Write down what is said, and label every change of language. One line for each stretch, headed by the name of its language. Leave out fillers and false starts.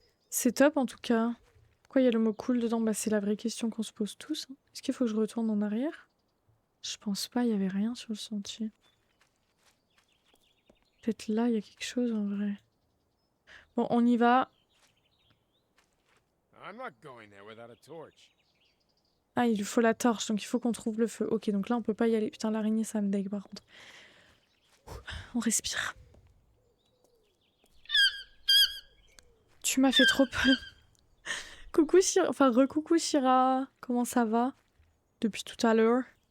French: C'est top en tout cas. Pourquoi il y a le mot cool dedans? Bah, c'est la vraie question qu'on se pose tous. Hein. Est-ce qu'il faut que je retourne en arrière? Je pense pas, il y avait rien sur le sentier. Peut-être là, il y a quelque chose en vrai. Bon, on y va.
English: I'm not going there without a torch.
French: Ah, il lui faut la torche, donc il faut qu'on trouve le feu. Ok, donc là, on peut pas y aller. Putain, l'araignée, ça me dégue par contre. On respire. Tu m'as fait trop peur. Coucou Shira. Enfin, recoucou Shira. Comment ça va? Depuis tout à l'heure.